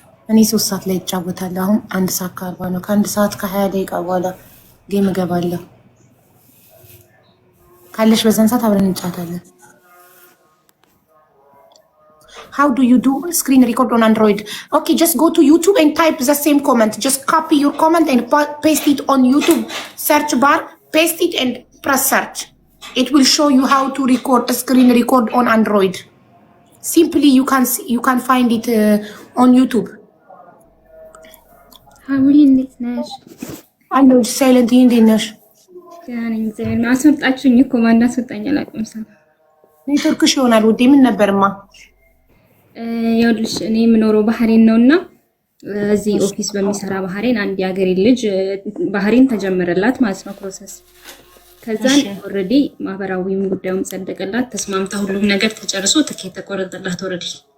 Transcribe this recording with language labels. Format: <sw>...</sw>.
<am>እኔ 3 ሰዓት ላይ እጫወታለሁ። አሁን 1 ሰዓት ከ40 ነው። ከ1 ሰዓት ከ20 ደቂቃ በኋላ ጌም እገባለሁ። ካለሽ በዛን ሰዓት አብረን እንጫወታለን። How do you do screen record on Android?</am> <en>Okay, just go to YouTube and type the same comment. Just copy your comment and paste it on YouTube search bar. Paste it and press search. It will show you how to record a screen record on Android. Simply you can find it on YouTube. How are you nesh? I know silent እንዴት ነሽ?</en> <am>ያኔ ዘመን ማስወጣችሁኝ እኮ ማን እንዳስወጣኝ አላውቅም። ሰው ኔትወርክሽ ይሆናል ውዴ። ምን ነበርማ? ይኸውልሽ እኔ የምኖረው ባህሬን ነውና እዚህ ኦፊስ በሚሰራ ባህሬን አንድ የሀገሬ ልጅ ባህሬን ተጀመረላት ማለት ነው ፕሮሰስ። ከዛን ኦልሬዲ ማህበራዊም ጉዳዩም ጸደቀላት፣ ተስማምታ ሁሉም ነገር ተጨርሶ ትኬት ተቆረጠላት ኦልሬዲ።</am>